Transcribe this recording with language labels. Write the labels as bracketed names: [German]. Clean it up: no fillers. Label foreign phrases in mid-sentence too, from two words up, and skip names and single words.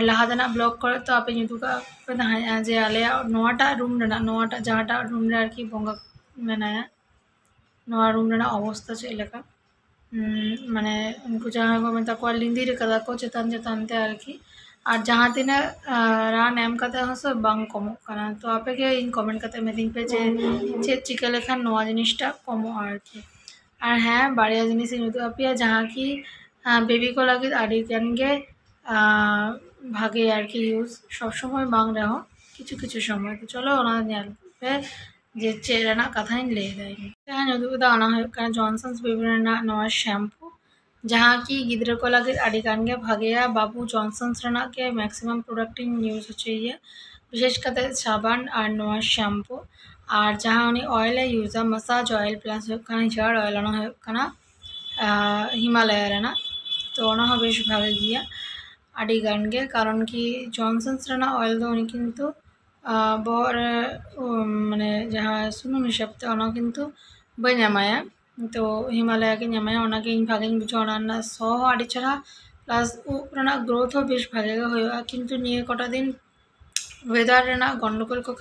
[Santali] लाहा देना ब्लॉग करे तो आपे निदुगा पे ताहेया जे आले नवाटा रूम रेना नवाटा जहाटा रूम रे आरकी बंगा मेनाया नवा रूम रेना अवस्था चेद लेका माने उनको जहाँ को मेता को लिंदी रे कदा को चेतान चेतान ते आरकी और जहाँ तीना रान एम कते हसो बांग कमो कना तो आपे के इन कमेंट कते मेदिन पे जे चेक चिका लेखान नोआ जिनिसटा कमो आरकी और हाँ बाड़िया जिनिस उदुग आपेया जहाँ की बेबी को लगे आड़ी गान गे भागे आरकी यूज सब समय बांग रहो किछु किछु समय तो चलो ओना नेल पे जे चेक रेना कथाइन ले दाई जहाँ उदुग दा ओना हुयुग कना जॉनसन्स बेबी रेना नोआ शैम्पू जहाँ की गिद्रा को लगे आड़ी गान गे भागेया बाबू जॉनसन्स रेना के [English] maximum product use [Santali] होचे विशेष कते साबान और नोआ शैम्पू और जहाँ उनी ऑयल यूज़ा [English] massage oil plus hair oil [Santali] हिमालय रेना तो ओना बेश भागे गिया आड़ी गान गे कारण कि जॉनसन्स रेना ऑयल दो उनी किन्तु बहर माने जहाँ सुनुम हिसाब ते ओना किन्तु बाई एमाया तो हिमालय के एमाया ओना के इन भागे बुझा ओना सो आड़ी चढ़ा प्लस उब रेना ग्रोथ हो बेश भागे हुआ किन्तु निये कटा दिन वेदार रेना गंडगोल को